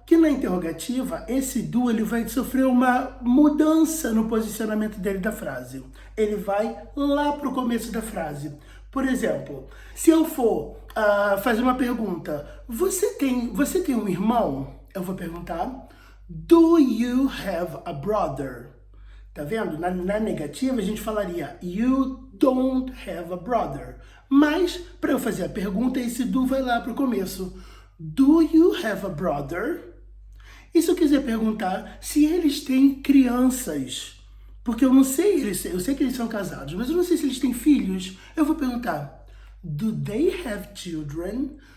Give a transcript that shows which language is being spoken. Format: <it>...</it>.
<pt>que na interrogativa, esse do ele vai sofrer uma mudança no posicionamento dele da frase. Ele vai lá para o começo da frase. Por exemplo, se eu for fazer uma pergunta, você tem um irmão? Eu vou perguntar,</pt> <en>do you have a brother?</en> <pt>Tá vendo? Na negativa a gente falaria,</pt> <en>you don't have a brother.</en> <pt>Mas, para eu fazer a pergunta, esse do vai lá para o começo.</pt> <en>Do you have a brother?</en> <pt>E se eu quiser perguntar se eles têm crianças, porque eu não sei, eu sei que eles são casados, mas eu não sei se eles têm filhos, eu vou perguntar,</pt> <en>do they have children?</en>